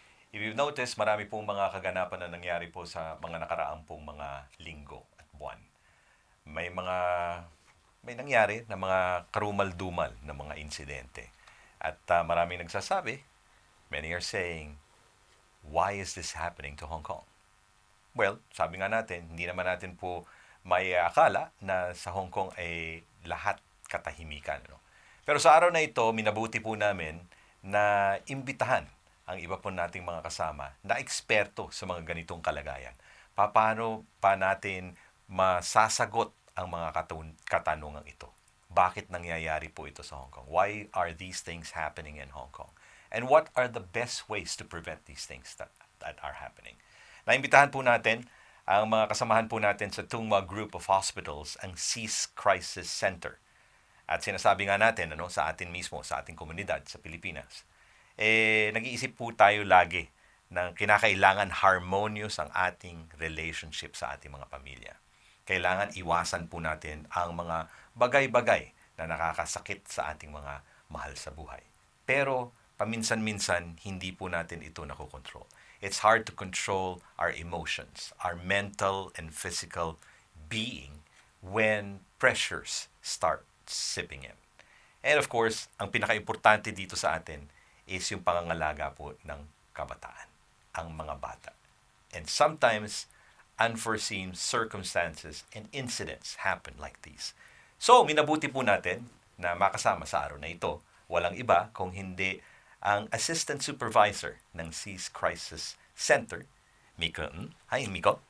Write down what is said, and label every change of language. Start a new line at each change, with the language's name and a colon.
Filipino: If you've noticed, marami pong mga kaganapan na nangyari po sa mga nakaraang pong mga linggo at buwan. May mga may nangyari na mga karumal-dumal na mga insidente. At maraming nagsasabi,
English: many are saying, why is this happening to Hong Kong?
Filipino: Well, sabi nga natin, hindi naman natin po may akala na sa Hong Kong ay lahat katahimikan. No? Pero sa araw na ito, minabuti po namin na imbitahan ang iba po nating mga kasama na eksperto sa mga ganitong kalagayan. Paano pa natin masasagot ang mga katanungang ito? Bakit nangyayari po ito sa Hong Kong?
English: Why are these things happening in Hong Kong? And what are the best ways to prevent these things that are happening?
Filipino: Naimbitahan po natin ang mga kasamahan po natin sa Tungma Group of Hospitals, ang CEAS Crisis Center. At sinasabi nga natin sa atin mismo, sa ating komunidad sa Pilipinas, nag-iisip po tayo lagi na kinakailangan harmonious ang ating relationship sa ating mga pamilya. Kailangan iwasan po natin ang mga bagay-bagay na nakakasakit sa ating mga mahal sa buhay. Pero paminsan-minsan, hindi po natin ito nakokontrol.
English: It's hard to control our emotions, our mental and physical being when pressures start sipping in. And of course,
Filipino: ang pinaka-importante dito sa atin is yung pangangalaga po ng kabataan, ang mga bata.
English: And sometimes, unforeseen circumstances and incidents happen like these.
Filipino: So, minabuti po natin na makasama sa araw na ito, walang iba kung hindi ang Assistant Supervisor ng CEAS Crisis Center, Miko. Hi, Miko.